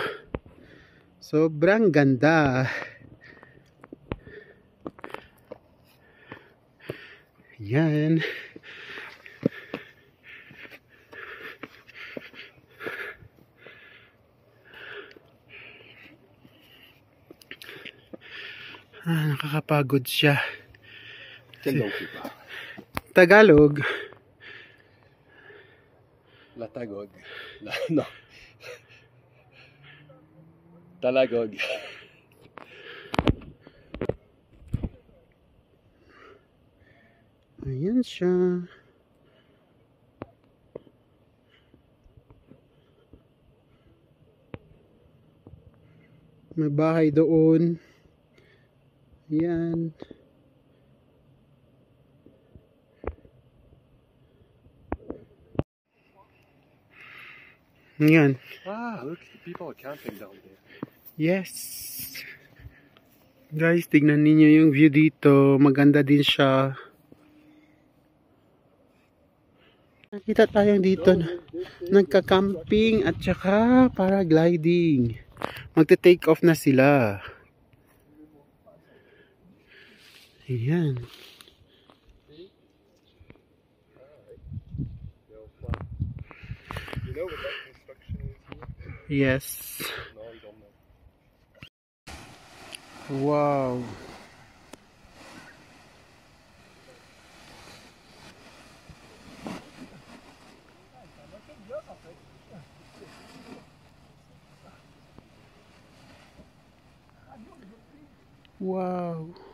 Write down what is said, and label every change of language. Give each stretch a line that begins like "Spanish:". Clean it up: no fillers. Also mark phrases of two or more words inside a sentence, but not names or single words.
Filipino: Sobrang ganda. Ayan. Nakakapagod siya.
French: Quelle langue tu parles? Tagalog. La Tagog. Non. Talagog.
Filipino: Ayan siya. May bahay doon. Ayan. Ayan.
English: Ah, look, people are camping down there. Yes.
Filipino: Guys, tignan ninyo yung view dito. Maganda din siya. Nakita tayong dito na nagka-camping at saka paragliding. Magte-take off na sila. Ayan.
English: You know what that construction is here? Yes. No, you don't know. Wow. Wow.